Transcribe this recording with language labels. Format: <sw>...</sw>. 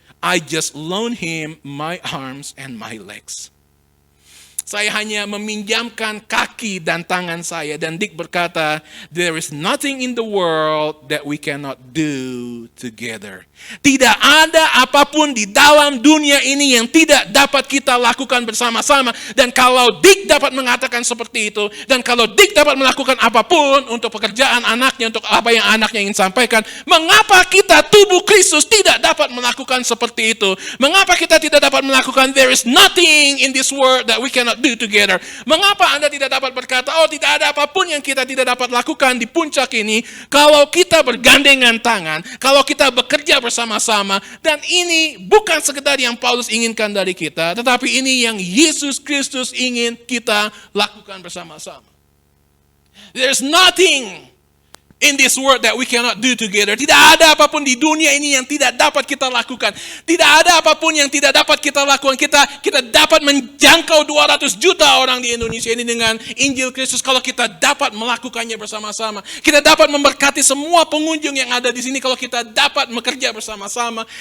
<en>I just loan him my arms and my legs.</en> <id>Saya hanya meminjamkan kaki dan tangan saya. Dan Dick berkata,</id> <en>there is nothing in the world that we cannot do together.</en> <id>Tidak ada apapun di dalam dunia ini yang tidak dapat kita lakukan bersama-sama. Dan kalau Dick dapat mengatakan seperti itu, dan kalau Dick dapat melakukan apapun untuk pekerjaan anaknya, untuk apa yang anaknya ingin sampaikan, mengapa kita tubuh Kristus tidak dapat melakukan seperti itu? Mengapa kita tidak dapat melakukan</id> <en>there is nothing in this world that we cannot do together?</en> <id>Mengapa Anda tidak dapat berkata, oh tidak ada apapun yang kita tidak dapat lakukan di puncak ini, kalau kita bergandengan tangan, kalau kita bekerja bersama-sama. Dan ini bukan sekedar yang Paulus inginkan dari kita, tetapi ini yang Yesus Kristus ingin kita lakukan bersama-sama.</id> <en>There's nothing in this world that we cannot do together.</en> <id>Tidak ada apapun di dunia ini yang tidak dapat kita lakukan. Tidak ada apapun yang tidak dapat kita lakukan. Kita dapat menjangkau 200 juta orang di Indonesia ini dengan Injil Kristus kalau kita dapat melakukannya bersama-sama. Kita dapat memberkati semua pengunjung yang ada di sini kalau kita dapat bekerja bersama-sama.</id>